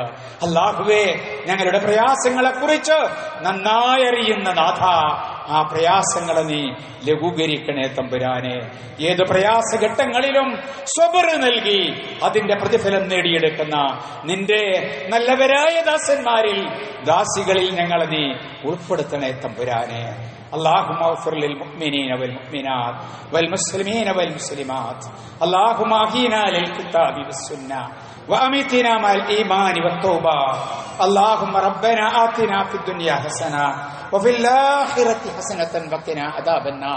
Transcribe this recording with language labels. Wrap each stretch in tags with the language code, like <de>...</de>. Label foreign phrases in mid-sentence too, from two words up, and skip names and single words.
<ml>അല്ലാഹുവേ ഞങ്ങളുടെ പ്രയാസങ്ങളെ കുറിച്ച് നന്നായി അറിയുന്ന നാഥ, ആ പ്രയാസങ്ങളെ നീ ലഘൂകരിക്കണേ തമ്പുരാനെ. ഏത് പ്രയാസഘട്ടങ്ങളിലും സ്വബർ നൽകി അതിന്റെ പ്രതിഫലം നേടിയെടുക്കുന്ന നിന്റെ നല്ലവരായ ദാസന്മാരിൽ, ദാസികളിൽ ഞങ്ങളെ നീ ഉൾപ്പെടുത്തണേ തമ്പുരാനെ.</ml> <ar>اللهم اغفر للمؤمنين والمؤمنات والمسلمين والمسلمات. اللهم اهدنا للكتاب والسنة وأمتنا مع الإيمان والتوبة. اللهم ربنا آتنا في الدنيا حسنة وفي الآخرة حسنة وقنا عذاب النار.</ar>